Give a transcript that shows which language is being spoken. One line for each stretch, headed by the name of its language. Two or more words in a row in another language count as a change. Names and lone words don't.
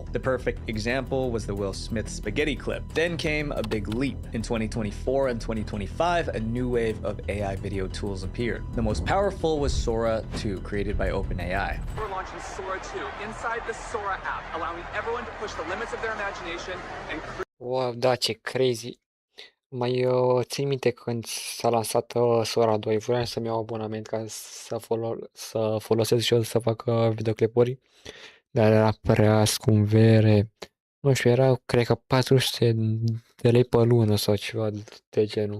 English: The perfect example was the Will Smith spaghetti clip. Then came a big leap. In 2024 and 2025, a new wave of AI video tools appeared. The most powerful was Sora 2, created by OpenAI. We're launching Sora 2 inside the Sora app, allowing everyone to push the limits of their imagination and create.
Romanian: Wow, da, ce crazy. Mai țin minte când s-a lansat Sora 2, vreau să-mi iau abonament ca să folosesc și eu să fac videoclipuri, dar era prea scumpere. Nu știu, era, cred că 400 de lei pe lună sau ceva de genul.